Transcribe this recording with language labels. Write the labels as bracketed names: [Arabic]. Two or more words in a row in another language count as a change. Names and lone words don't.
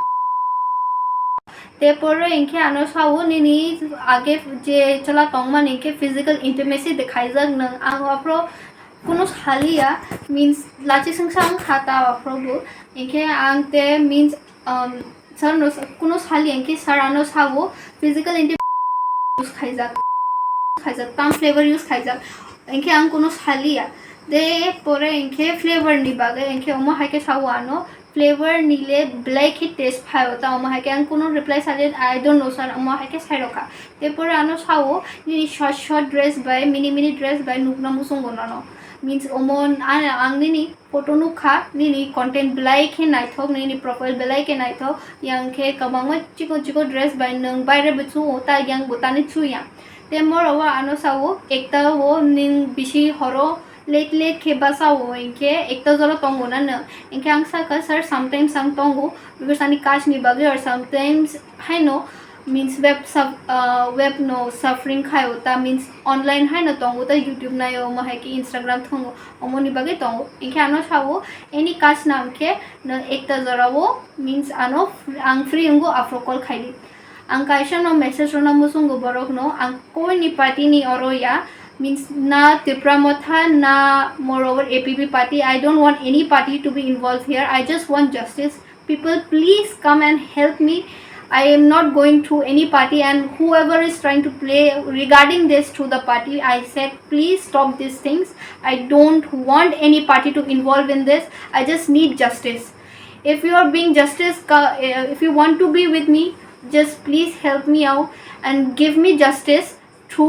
[Kok Borok] te pore inke ano sawo nini age je chala tongman inke [English] physical intimacy [Kok Borok] dekhai jak nang ang afro kuno halia means lachi sang khata afro bu inke ang te means sir no kuno hali inke sir ano sawo [English] physical intimacy use [Kok Borok] khaijak tam [English] flavor use [Kok Borok] khaijak inke ang kuno halia de pore inke flavor ni bagai inke omo hake sawo ano flavor nile black hi taste phayo ta omo hake ang kuno reply sale [English] I don't know sir [Kok Borok] omo hake sai rokha te pore ano sawo ni [English] short dress [Kok Borok] by [English] mini dress [Kok Borok] by nukna musung gonano means omon ang nini photo nu kha nini content belai khe nai thok nini profile belai ke nai thok yang khe kabangma chiko dress by nang baire buchu ota yang botani chu yang te moreover ano sawo ekta wo ning bishi horo late khe basawo inke ekta jolo tongo na na inke ang saka sir sometimes ang tongo because ani cash ni bagi [English] or sometimes I [Kok Borok] know means web no suffering khayo ta means online hai na tongo ta YouTube na yo ma hai ki Instagram thongo omoni bagi tongo inke ano sawo [English] any cash [Kok Borok] nam ke na ekta jarawo means ano ang free ngo afro call khaili ang kaisa no message na musungo borok no ang koi ni party ni oroya means na Tiprasa na moreover [English] APP party I don't want any party to be involved here I just want justice people please come and help me I am not going through any party and whoever is trying to play regarding this through the party I said please stop these things I don't want any party to involve in this I just need justice if you are being justice if you want to be with me just please help me out and give me justice through.